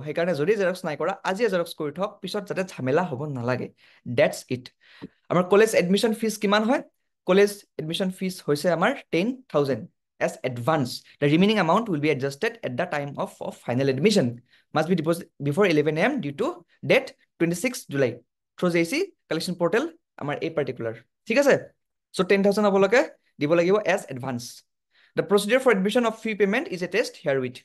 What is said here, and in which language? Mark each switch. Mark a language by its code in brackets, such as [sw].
[as] সেইকাৰণে যদি জেৰক্স নাই কৰা আজিয়ে জেৰক্স কৰি থওক, পিছত যাতে ঝামেলা হ'ব নালাগে, [en] That's it. [as] আমাৰ কলেজ এডমিশ্যন ফিজ কিমান হয়? কলেজ এডমিশ্যন ফিজ হৈছে আমাৰ 10,000 [en] as advance. The remaining amount will be adjusted at the time of final admission. Must be deposited before 11 AM due to date 26 July through JEC collection portal [as] আমাৰ এই [en] particular, [as] ঠিক আছে? So 10,000 আপোনালোকে দিব লাগিব [en] as advance. The procedure for admission of fee payment is attached herewith।